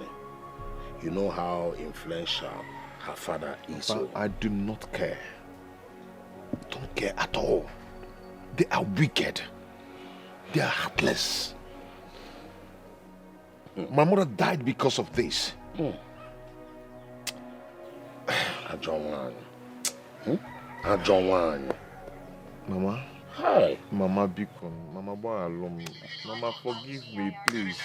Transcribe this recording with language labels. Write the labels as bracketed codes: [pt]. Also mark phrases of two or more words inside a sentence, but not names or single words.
[en] You know how influential her father is. But I do not care. Don't care at all. They are wicked. They are heartless. My mother died because of this. Ajonwan. Mama? Hi. Mama Bikon. Mama Boalum. Mama, forgive me, please.